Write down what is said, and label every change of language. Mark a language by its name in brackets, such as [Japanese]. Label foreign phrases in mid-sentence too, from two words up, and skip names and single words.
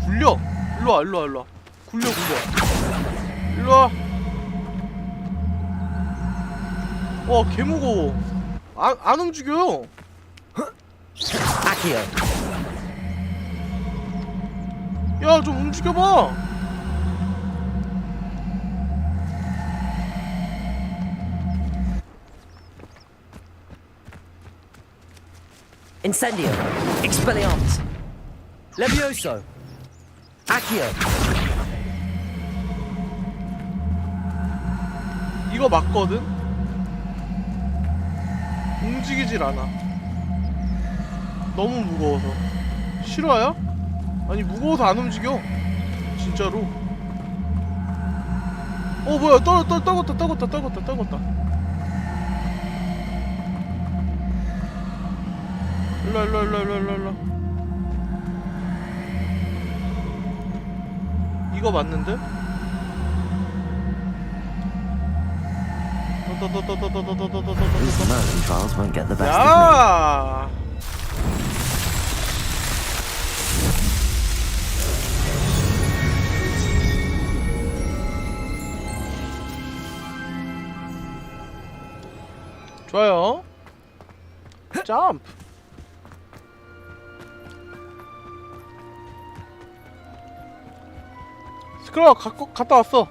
[Korean] 굴려. 일로와. 굴려. 일로와. 와, 개 무거워. 안 움직여요. 야, 좀 움직여봐. Incendio. Expelliarmus. Levioso. Accio. 이거 맞거든? 움직이질 않아. 너무 무거워서. 실화야? 아니 무거워서 안 움직여 진짜로. 뭐야 떨궜다. 일로. 이거 맞는데? [English] These immersion trials won't get the best of [Korean] 야! 좋아요. 점프. 스크롤 갔다 왔어.